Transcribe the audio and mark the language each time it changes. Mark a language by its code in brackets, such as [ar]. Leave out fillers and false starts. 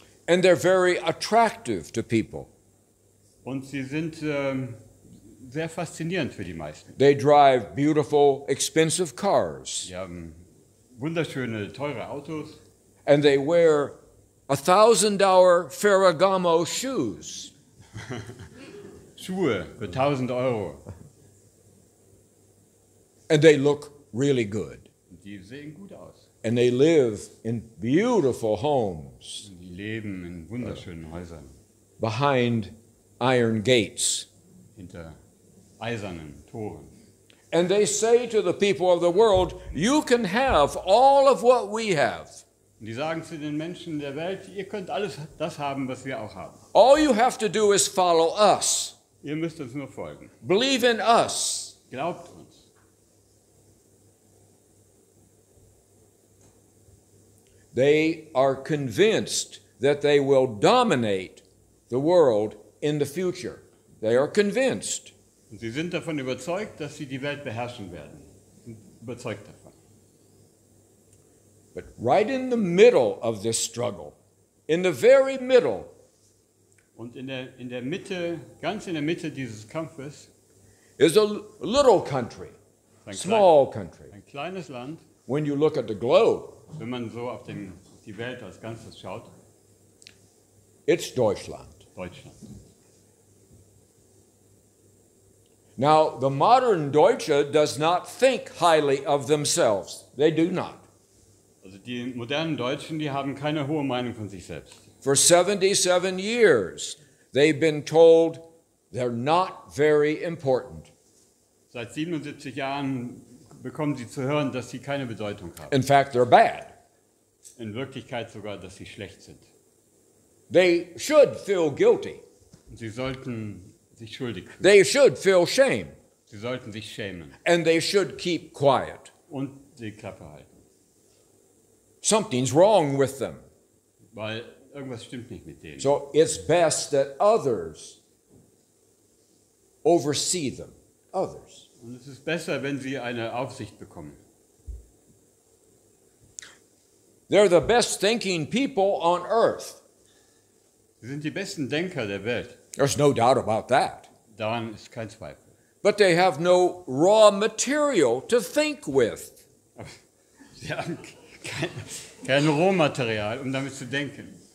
[en] And they're very attractive to people. [de] Und sie sind sehr faszinierend für die meisten. [en] They drive beautiful, expensive cars. [de] Sie haben wunderschöne, teure Autos [en] And they wear $1,000 Ferragamo shoes. [de] Schuhe für 1.000 Euro. [en] And they look really good. [de] Und die sehen gut aus. [en] And they live in beautiful homes [de] Und die leben in wunderschönen Häusern [en] behind iron gates. [de] hinter eisernen Toren. [en] And they say to the people of the world, you can have all of what we have. [de] Und die sagen zu den Menschen der Welt, ihr könnt alles das haben, was wir auch haben. [en] All you have to do is follow us. [de] Ihr müsst uns nur folgen. [en] Believe in us. [de] Glaubt uns. [en] They are convinced that they will dominate the world in the future. They are convinced. [de] Und sie sind davon überzeugt, dass sie die Welt beherrschen werden. Sind überzeugt davon. [en] But right in the middle of this struggle, in the very middle, [de] Und in der Mitte, ganz in der Mitte dieses Kampfes, [en] is a little country, [de] ein, [en] small country. [de] ein kleines Land. [en] When you look at the globe, [de] wenn man so auf die Welt als Ganzes schaut, [en] it's Deutschland. [de] Deutschland. [en] Now, the modern Deutsche does not think highly of themselves. They do not. [de] Also die modernen Deutschen, die haben keine hohe Meinung von sich selbst. [en] For 77 years, they've been told they're not very important. [de] Seit 77 Jahren bekommen sie zu hören, dass sie keine Bedeutung haben. [en] In fact, they're bad. [de] In Wirklichkeit sogar, dass sie schlecht sind. [en] They should feel guilty. [de] Und sie sollten sich schuldig fühlen. [en] They should feel shame. [de] Sie sollten sich schämen [en] And they should keep quiet. [de] und die Klappe halten. [en] Something's wrong with them. [de] Weil irgendwas stimmt nicht mit denen. [en] So it's best that others oversee them. Others. [de] Und es ist besser, wenn sie eine Aufsicht bekommen. [en] They're the best thinking people on earth. [de] Sie sind die besten Denker der Welt. [en] There's no doubt about that. [de] Daran ist kein Zweifel. [en] But they have no raw material to think with. [de] Aber sie haben kein Rohmaterial, um damit zu denken.